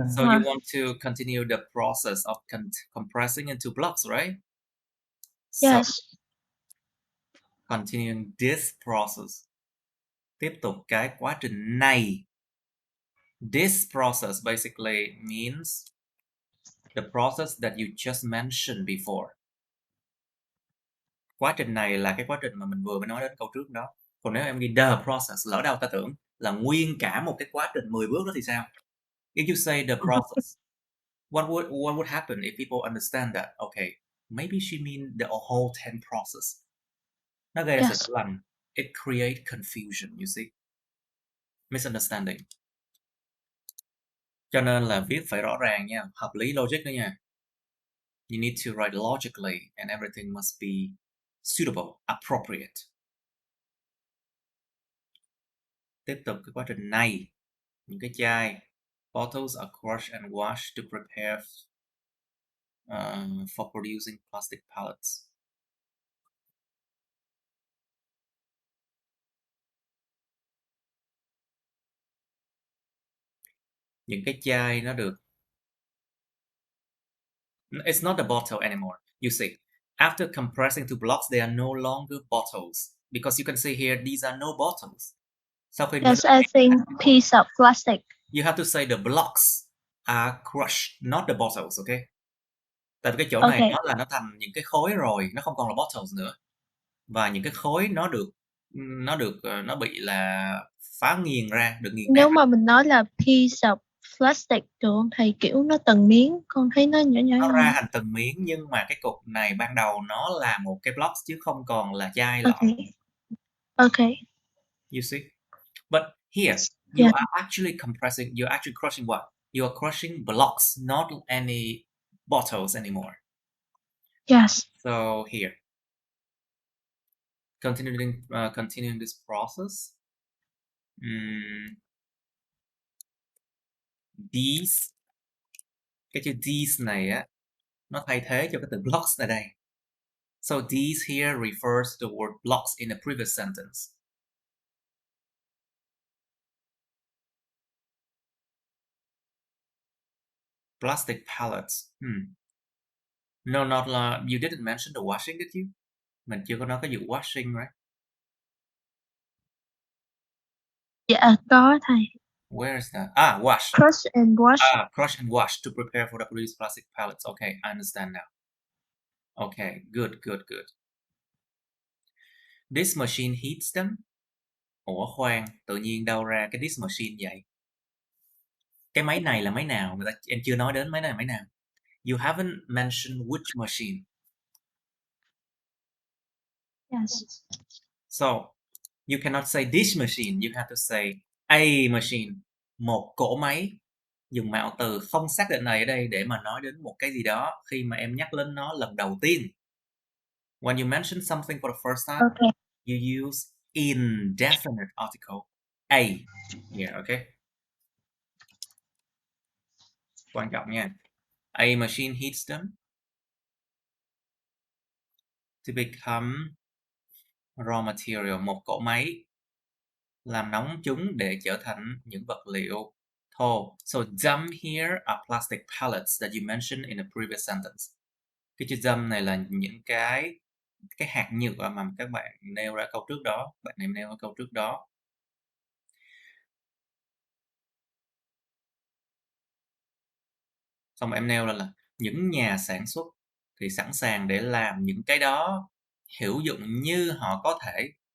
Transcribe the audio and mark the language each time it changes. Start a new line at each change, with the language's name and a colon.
English: So you want to continue the process of compressing into blocks, right? yes. So continuing this process.
Vietnamese: Tiếp tục cái quá trình này.
English: This process basically means the process that you just mentioned before.
Vietnamese: Quá trình này là cái quá trình mà mình vừa mới nói đến câu trước đó. Còn nếu em ghi
English: the process,
Vietnamese: lỡ đâu ta tưởng là nguyên cả một cái quá trình 10 bước đó thì sao?
English: If you say the process, what would happen if people understand that? Okay, maybe she mean the whole 10 process.
Vietnamese: Nó gây ra sự hiểu lầm.
English: It create confusion, you see. Misunderstanding.
Vietnamese: Cho nên là viết phải rõ ràng nha, hợp lý logic nữa nha.
English: You need to write logically and everything must be suitable, appropriate.
Vietnamese: Tiếp tục cái quá trình này, những cái chai,
English: bottles are crushed and washed to prepare for producing plastic pallets.
Vietnamese: Những cái chai nó được.
English: It's not a bottle anymore. You see, after compressing to blocks, they are no longer bottles because you can see here these are no bottles.
Vietnamese: Sau khi
English: Yes, I think piece of plastic. You have to say the blocks are crushed, not the bottles, okay?
Vietnamese: Tại vì cái chỗ này nó thành những cái khối rồi, nó không còn là bottles nữa. Và những cái khối nó bị là phá nghiền ra, được nghiền Nếu nát. mà mình nói là
English: piece of plastic
Vietnamese: được không thầy, kiểu nó từng miếng, con thấy nó nhỏ nhỏ. Nó ra thành từng miếng nhưng mà cái cục này ban đầu nó là một cái blocks chứ không còn là chai lọ.
English: Okay. You see? But here, you are actually compressing, you're actually crushing what? You are crushing blocks, not any bottles anymore. Yes. So here, continuing this process.
Vietnamese: These, cái chữ these này á, nó thay thế cho cái từ blocks ở đây.
English: So these here refers to the word blocks in the previous sentence. Plastic pallets. No, not you didn't mention the washing, did you?
Vietnamese: Mình chưa có nói cái vụ washing, right? Dạ, có thầy.
English: Where is that? Wash. Crush and wash. Crush and wash to prepare for the produced plastic pallets. Okay, I understand now. Okay, good. This machine heats them.
Vietnamese: Ủa khoan, tự nhiên đâu ra cái
English: this machine
Vietnamese: vậy? Cái máy này là máy nào? Em chưa nói đến máy này là máy nào.
English: You haven't mentioned which machine. Yes. So, you cannot say this machine. You have to say a machine.
Vietnamese: Một cỗ máy. Dùng mạo từ không xác định này ở đây để mà nói đến một cái gì đó khi mà em nhắc lên nó lần đầu tiên.
English: When you mention something for the first time, you use indefinite article. A. Yeah, okay.
Vietnamese: Quan trọng nha.
English: A machine heats them to become raw material.
Vietnamese: Một cỗ máy làm nóng chúng để trở thành những vật liệu thô.
English: So dump here are plastic pellets that you mentioned in the previous sentence.
Vietnamese: Cái chữ dump này là những cái hạt nhựa mà các bạn nêu ra câu trước đó. Bạn này nêu ra câu trước đó. Xong em nêu là những nhà sản xuất thì sẵn sàng để làm những cái đó hữu dụng như họ có thể.